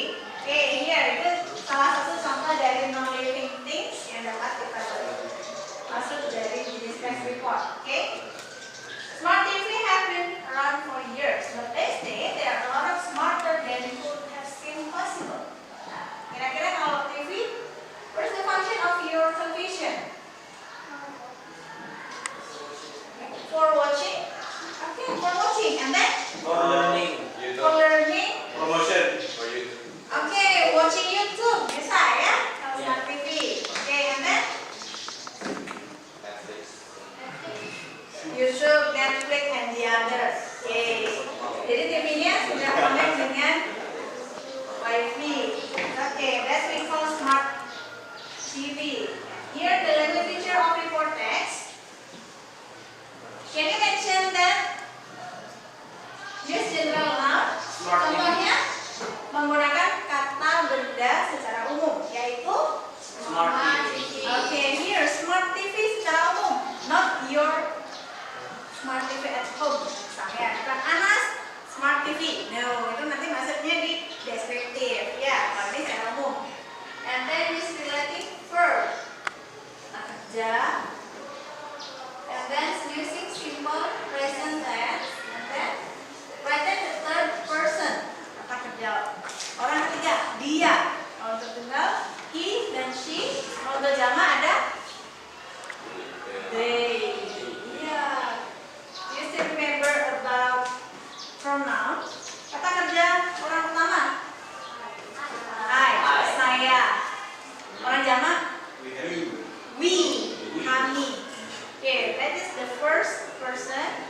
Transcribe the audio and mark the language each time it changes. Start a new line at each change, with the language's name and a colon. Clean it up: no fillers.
Indonesian: Oke, here itu salah satu contoh dari non-living things yang dapat kita masuk dari GDS report. Oke.
English: Smart TV have been around for years, but these days they are a lot of smarter than could have seemed possible.
Indonesian: Nah, kira-kira kalau TV,
English: what's the function of your television? For watching? Okay, for watching. And then? For learning. For learning? Promotion for you. Okay, watching YouTube.
Indonesian: Bisa ya? Kalau smart TV.
English: Okay, and then? Netflix. YouTube, Netflix, and the others. Okay.
Indonesian: Jadi TV-nya sudah connect dengan Wi-Fi.
English: Okay, that's we call smart TV. Here the language feature of report text. Can you mention that? Use general noun. Smart TV.
Indonesian: Contohnya menggunakan kata benda secara umum, yaitu
English: Smart TV. Okay, here smart TV
Indonesian: secara umum,
English: not your smart TV at home.
Indonesian: Misalnya, bukan Anas smart TV. No, itu nanti maksudnya di deskriptif. Ya, kalau ini secara umum.
English: And then use relative verb.
Indonesian: Kerja.
English: And then using simple present tense. And then write in the third person.
Indonesian: Kata kerja. Orang ketiga, dia. Kalau untuk tunggal, he dan she. Kalau untuk jama ada they. Yeah.
English: You still remember about pronoun?
Indonesian: Kata kerja orang pertama. I. Saya. Orang jama? We. Kami.
English: Okay, that is the first person.